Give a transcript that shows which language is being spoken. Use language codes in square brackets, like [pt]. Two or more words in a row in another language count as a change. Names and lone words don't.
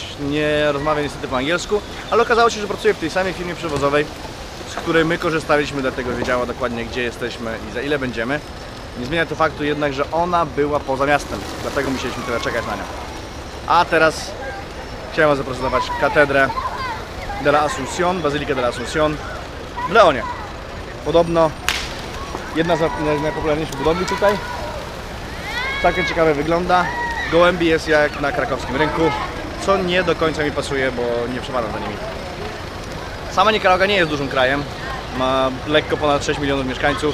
[pl] Nie rozmawia niestety po angielsku, ale okazało się, że pracuje w tej samej firmie przewozowej, z której my korzystaliśmy, dlatego wiedziała dokładnie, gdzie jesteśmy i za ile będziemy. Nie zmienia to faktu jednak, że ona była poza miastem, dlatego musieliśmy tyle czekać na nią. A teraz chciałem wam zaprezentować katedrę de la Asunción, Bazylikę de la Asunción w Leonie. Podobno Jedna z najpopularniejszych budowli tutaj. Całkiem ciekawe wygląda. Gołębi jest jak na krakowskim rynku, co nie do końca mi pasuje, bo nie przepadam za nimi. Sama Nikaragua nie jest dużym krajem. Ma lekko ponad 6 milionów mieszkańców.